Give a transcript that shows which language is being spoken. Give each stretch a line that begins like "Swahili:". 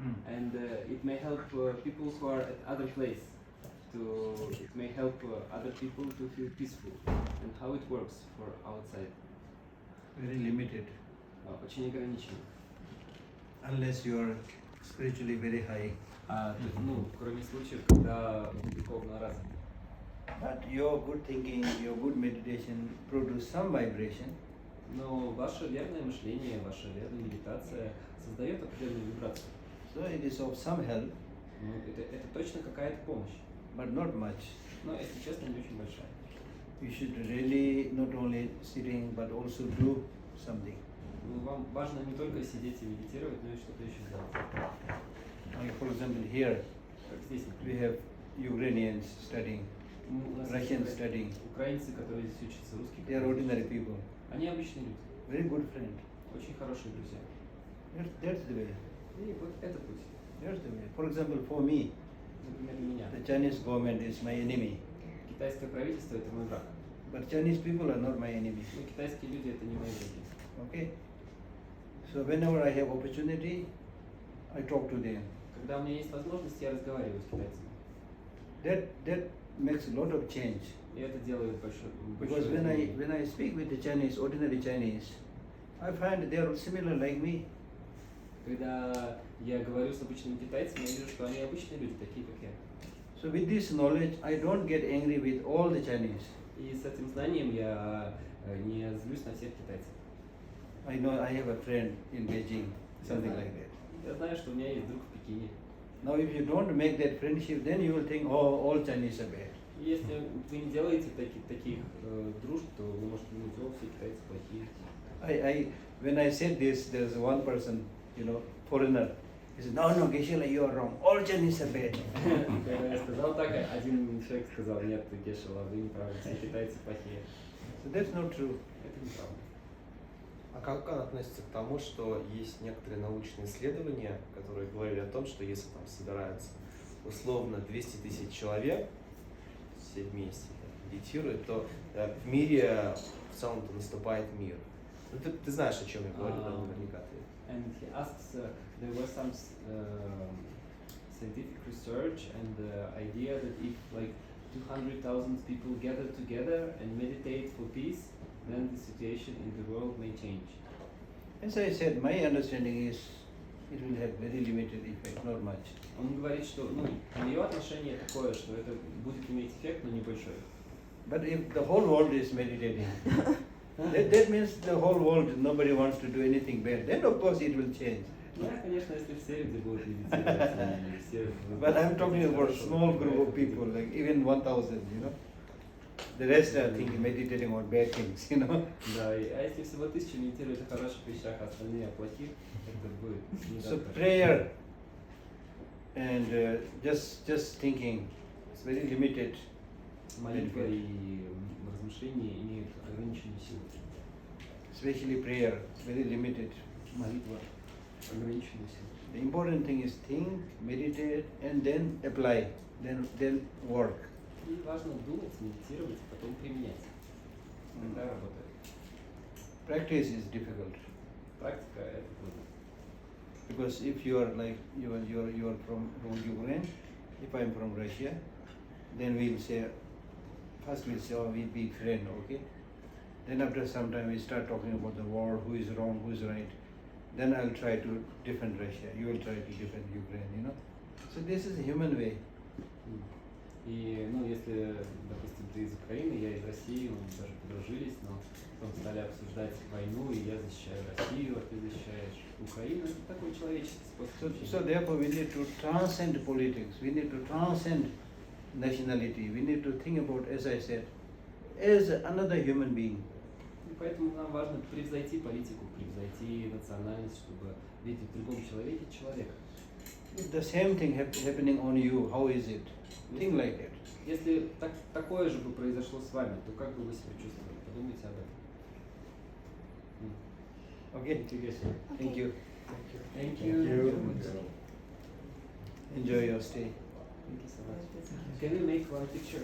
English: And it may help people who are at other place it may help other people to feel peaceful. And how it works for outside? Very limited.
Russian: Очень ограничено.
English: Unless you are spiritually very high.
Russian: Кроме случаев, когда духовно развиты.
English: But your good thinking, your good meditation produce some vibration.
Russian: Но ваше верное мышление, ваша верная медитация создает определенную вибрацию.
English: So it is of some help.
Russian: Это точно какая-то помощь.
English: But not much.
Russian: Но, если честно, не очень большая.
English: You should really not only sitting but also do something.
Russian: Вам важно не только сидеть и медитировать, но и что-то еще сделать.
English: Like for example here,
Russian: Как здесь,
English: we
Russian: например.
English: have Ukrainians studying,
Russian: У нас
English: Russians
Russian: есть
English: studying.
Russian: украинцы, которые здесь учатся, русские.
English: They are ordinary people.
Russian: Они обычные люди,
English: Very good friend.
Russian: очень хорошие друзья.
English: That's the way.
Russian: И вот это путь.
English: That's the way. For example, for me,
Russian: Например, для меня.
English: the Chinese government is my enemy.
Russian: Китайское правительство – это мой враг.
English: But Chinese people are not my enemy.
Russian: Но китайские люди – это не мои враги.
English: Okay? So whenever I have opportunity, I talk to them.
Russian: Когда у меня есть возможность, я разговариваю с китайцами.
English: That makes a lot of change.
Russian: И это делает большое
English: Because when I speak with the Chinese, ordinary Chinese, I find they are similar like me.
Russian: Когда я говорю с обычными китайцами, я вижу, что они обычные люди, такие как я.
English: So with this knowledge, I don't get angry with all the Chinese.
Russian: И с этим знанием я не злюсь на всех китайцев.
English: I know I have a friend in Beijing, something like that.
Russian: Я знаю, что у меня есть друг в Пекине.
English: Now if you don't make that friendship, then you will think, oh, all Chinese are bad.
Russian: И если вы не делаете таких дружб, то вы можете думать, о, все китайцы плохие.
English: When I said this, there's one person, foreigner. He said, no, Geshe, you are wrong. All Chinese are bad.
Russian: Когда я сказал так, один человек сказал, нет, Геше, вы не правы, все китайцы плохие.
English: So that's not true.
Russian: Это неправда. А как он относится к тому, что есть некоторые научные исследования, которые говорили о том, что если там собираются условно 200 000 человек, все вместе медитируют, то в мире в целом-то наступает мир. Ну, ты знаешь, о чем я говорю, да, наверняка ты.
English: And he asks, there was some scientific research and the idea that if like 200,000 people gather together and meditate for peace, then the situation in the world may change. As I said, my understanding is it will have very limited effect, not much. Он говорит, что мое отношение такое, что это будет иметь эффект, но небольшой. But if the whole world is meditating, that means the whole world, nobody wants to do anything bad. Then of course it will change.
Russian: Да, конечно, если все люди будут медитировать, и все...
English: But I'm talking about small group of people, like even 1,000, The rest are thinking, meditating on bad things, you know.
Russian: Да, а если всего 1000 медитирует о хороших вещах, а остальные о плохих, это будет не
English: So
Russian: так.
English: prayer and just thinking, it's very limited.
Russian: Молитва и размышления имеют ограниченную силу.
English: Especially prayer, it's very limited.
Russian: Молитва ограниченную силу.
English: The important thing is think, meditate, and then apply, then work.
Russian: И важно думать, медитировать, а потом применять. Тогда работает.
English: Practice is difficult
Russian: Практика это трудно.
English: because if you are like you are from Ukraine, if I am from Russia, then we'll say first we'll say oh we be friend, okay. Then after some time we start talking about the war, who is wrong, who is right. Then I'll try to defend Russia. You will try to defend Ukraine, you know. So this is a human way.
Russian: И, ну, если, допустим, ты из Украины, я из России, мы даже подружились, но потом стали обсуждать войну, и я защищаю Россию, а ты защищаешь Украину. Это такой человеческий способ общения.
English: So therefore we need to transcend politics. We need to transcend nationality. We need to think about, as I said, as another human being.
Russian: И поэтому нам важно превзойти политику, превзойти национальность, чтобы видеть в другом человеке человека.
English: If the same thing happening on you, how is it? Think like that.
Russian: Если такое же бы произошло с вами, то как бы вы себя чувствовали? Подумайте об этом.
English: Okay? Thank you. Thank you. Enjoy your stay. Thank you so much. Can we make one picture?